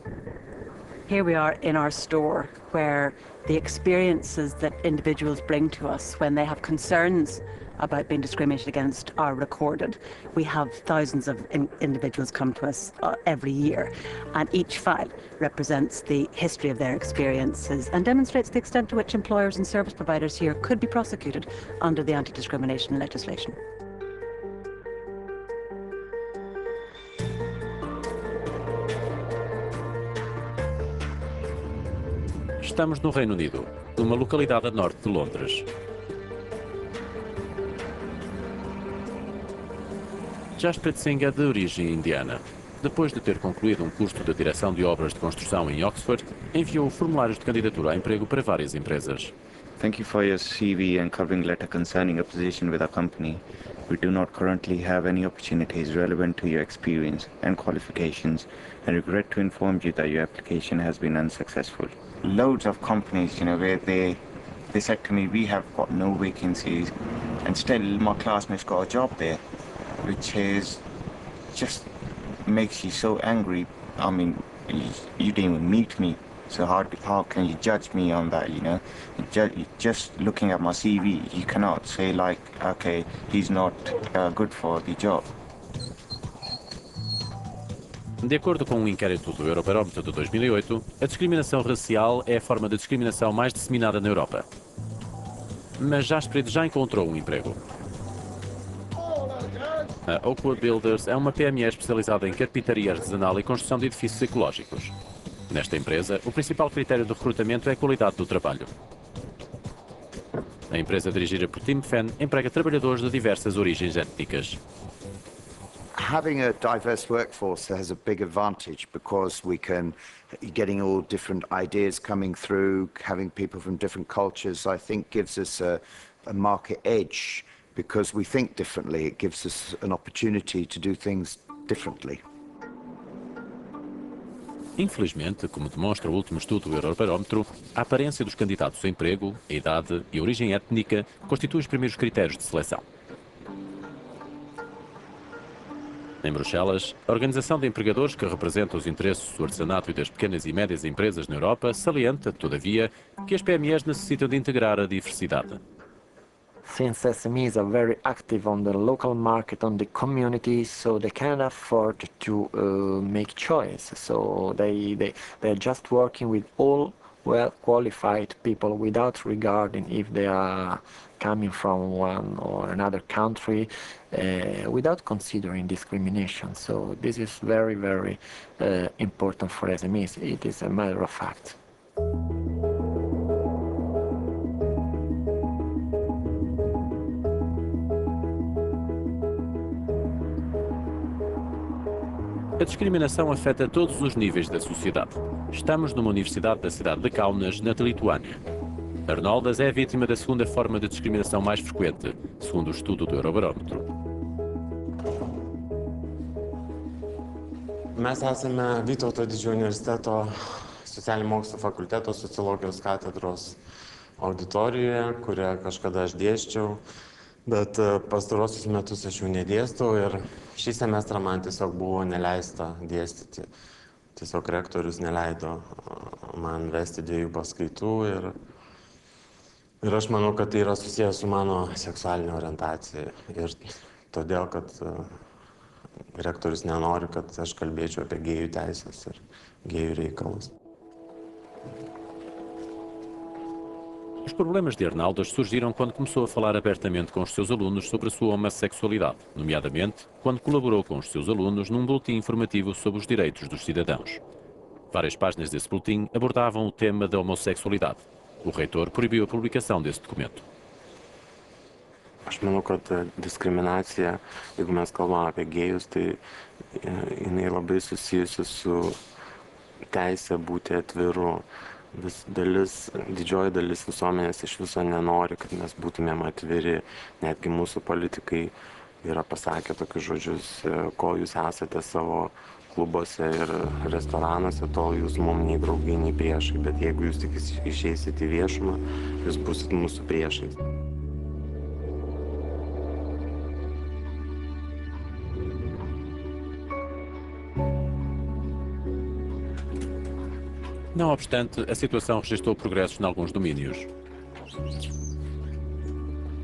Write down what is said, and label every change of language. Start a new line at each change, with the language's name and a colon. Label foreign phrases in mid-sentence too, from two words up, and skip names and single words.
English: Here we are in our store where the experiences that individuals bring to us when they have concerns about being discriminated against are recorded. We have thousands of individuals come to us every year, and each file represents the history of their experiences and demonstrates the extent to which employers and service providers here could be prosecuted under the anti-discrimination legislation.
Portuguese: Estamos no Reino Unido, numa localidade a norte de Londres. Jasprit Singh é de origem indiana. Depois de ter concluído um curso de direção de obras de construção em Oxford, enviou formulários de candidatura a emprego para várias empresas.
English: Thank you for your CV and covering letter concerning a position with our company. We do not currently have any opportunities relevant to your experience and qualifications, and regret to inform you that your application has been unsuccessful. Loads of companies, where they said to me, we have got no vacancies, and still my classmates got a job there, which is just makes you so angry. I mean, you didn't even meet me. So how can you judge me on that, Just looking at my CV, you cannot say like, okay, he's not good for the job.
Portuguese: De acordo com um inquérito do Eurobarómetro de 2008, a discriminação racial é a forma de discriminação mais disseminada na Europa. Mas Jasprit já encontrou um emprego. A Oakwood Builders é uma PME especializada em carpintaria artesanal e construção de edifícios ecológicos. Nesta empresa, o principal critério de recrutamento é a qualidade do trabalho. A empresa dirigida por Tim Fenn emprega trabalhadores de diversas origens étnicas.
English: Having a diverse workforce has a big advantage because we can, getting all different ideas coming through, having people from different cultures, I think gives us a market edge because we think differently. It gives us an opportunity to do things differently. Infelizmente, como demonstra o último estudo do Eurobarómetro, a aparência dos candidatos a emprego, a idade e a origem étnica constituem os primeiros critérios de seleção. Em Bruxelas, a Organização de Empregadores que representa os interesses do artesanato e das pequenas e médias empresas na Europa salienta, todavia, que as PMEs necessitam de integrar a diversidade. Since SMEs are very active on the local market, on the community, so they can't afford to make choice. So they're just working with all well-qualified people without regarding if they are coming from one or another country, without considering discrimination. So this is very, very important for SMEs. It is a matter of fact.
Portuguese: A discriminação afeta todos os níveis da sociedade. Estamos numa universidade da cidade de Kaunas, na Lituânia. Arnoldas é a vítima da segunda forma de discriminação mais frequente, segundo o estudo do Eurobarómetro.
Lithuanian: Mes esame Vytauto Didžiojo universiteto socialinių mokslų fakulteto sociologijos katedros auditorijoje, kurią kažkada aš dėsčiau, bet pastarosius metus aš jau nedėstau ir šį semestrą man tiesiog buvo neleista dėstyti. Tiesiog rektorius neleido man vesti 2 paskaitų ir aš manau, kad tai yra susijęs su mano seksualinė orientacija ir todėl, kad rektorius nenori, kad aš kalbėčiau apie gėjų teisės ir gėjų reikalus.
Portuguese: Os problemas de Arnoldas surgiram quando começou a falar abertamente com os seus alunos sobre a sua homossexualidade, nomeadamente quando colaborou com os seus alunos num boletim informativo sobre os direitos dos cidadãos. Várias páginas desse boletim abordavam o tema da homossexualidade. O reitor proibiu a publicação desse documento.
Lithuanian: Aš manau, kad diskriminacija, jeigu mes kalbame apie gėjus, tai jinai labai susijusi su teisė būti atviru. Didžioji dalis visuomenės iš viso nenori, kad mes būtumėm atviri. Netgi mūsų politikai yra pasakę tokius žodžius, kol jūs esate savo klubuose ir restoranuose, tol jūs mums nei draugai, nei priešai. Bet jeigu jūs tik išeisit į viešumą, jūs busit mūsų priešais.
Portuguese: Não obstante, a situação registrou progressos em alguns domínios.